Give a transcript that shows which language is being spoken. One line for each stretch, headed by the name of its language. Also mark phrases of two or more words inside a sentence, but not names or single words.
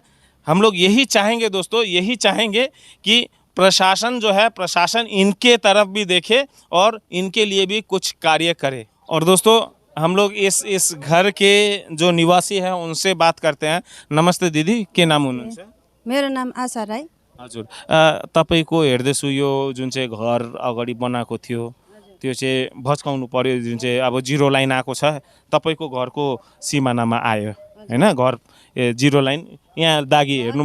Hindi: हम लोग यही चाहेंगे दोस्तों, यही चाहेंगे कि प्रशासन इनके तरफ भी देखे और इनके लिए भी कुछ कार्य करे। और दोस्तों हम लोग इस घर के जो निवासी हैं उनसे बात करते हैं।
Nepali: नमस्ते दीदी, के नाम हुनुहुन्छ? मेरो नाम आशा राई। हजुर, तपाईँको हेर्दैछु यो जुन चाहिँ घर अगाडि बनाएको थियो त्यो चाहिँ भत्काउनु पर्यो, जुन चाहिँ अब
English: zero line
Nepali: आएको छ तपाईँको घरको सिमानामा आयो हैन? घर
English: zero line
Nepali: यहाँ दागी हेर्नुमा